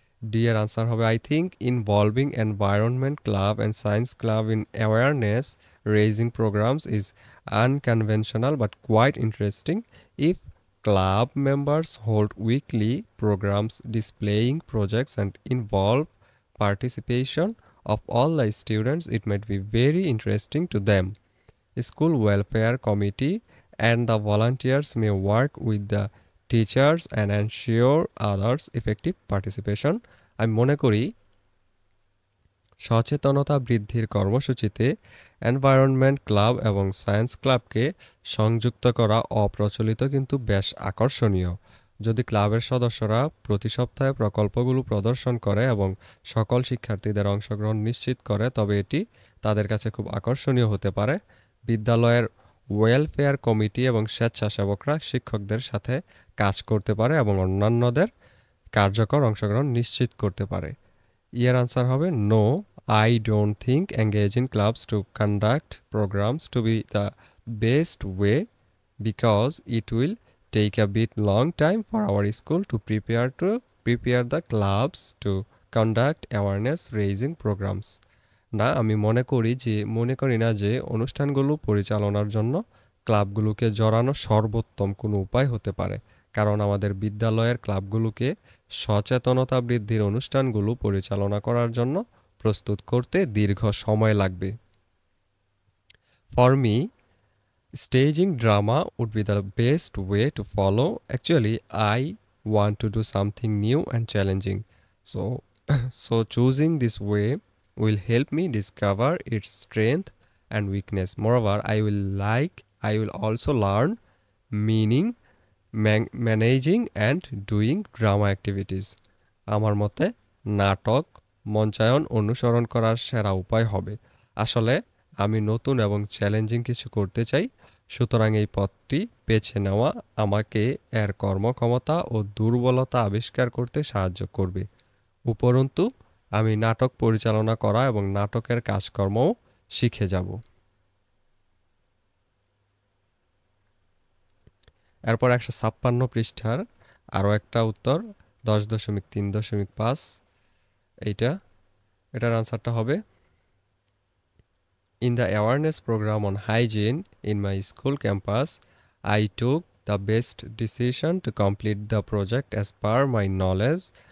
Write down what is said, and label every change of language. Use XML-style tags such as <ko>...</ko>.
<bn>D এর answer হবে</bn> <en>I think involving environment club and science club in awareness raising programs is unconventional but quite interesting if club members hold weekly programs displaying projects and involve participation of all the students. It might be very interesting to them. School welfare committee and the volunteers may work with the teachers and ensure others effective participation.</en> <bn>আমি মনে করি সচেতনতা বৃদ্ধির কর্মসূচিতে environment club এবং science ক্লাবকে সংযুক্ত করা অপ্রচলিত কিন্তু বেশ আকর্ষণীয়। যদি ক্লাবের সদস্যরা প্রতি সপ্তাহে প্রকল্পগুলো প্রদর্শন করে এবং সকল শিক্ষার্থীদের অংশগ্রহণ নিশ্চিত করে, তবে এটি তাদের কাছে খুব আকর্ষণীয় হতে পারে। বিদ্যালয়ের ওয়েলফেয়ার কমিটি এবং স্বেচ্ছাসেবকরা শিক্ষকদের সাথে কাজ করতে পারে এবং অন্যান্যদের কার্যকর অংশগ্রহণ নিশ্চিত করতে পারে। এর আনসার হবে</bn> <en>No, I don't think engaging clubs to conduct programs to be the best way because it will take a bit long time for our school to prepare the clubs to conduct awareness raising programs.</en> <bn>না, আমি মনে করি না যে অনুষ্ঠানগুলো পরিচালনার জন্য ক্লাবগুলোকে জড়ানো সর্বোত্তম কোনো উপায় হতে পারে, কারণ আমাদের বিদ্যালয়ের ক্লাবগুলোকে সচেতনতা বৃদ্ধির অনুষ্ঠানগুলো পরিচালনা করার জন্য প্রস্তুত করতে দীর্ঘ সময় লাগবে।</bn> <en>For me, staging drama would be the best way to follow. Actually, I want to do something new and challenging. So choosing this way will help me discover its strength and weakness. Moreover, I will also learn meaning, managing and doing drama activities.</en> <bn>আমার মতে নাটক মঞ্চায়ন অনুসরণ করার সেরা উপায় হবে। আসলে আমি নতুন এবং চ্যালেঞ্জিং কিছু করতে চাই, সুতরাং এই পথটি বেছে নেওয়া আমাকে এর কর্মক্ষমতা ও দুর্বলতা আবিষ্কার করতে সাহায্য করবে। উপরন্তু আমি নাটক পরিচালনা করা এবং নাটকের কাজকর্মও শিখে যাব। এরপর 156 পৃষ্ঠার আরও একটা উত্তর 10.3.5 এটার আনসারটা হবে</bn> <en>In the awareness program on hygiene in my school campus, I took the best decision to complete the project as per my knowledge.</en>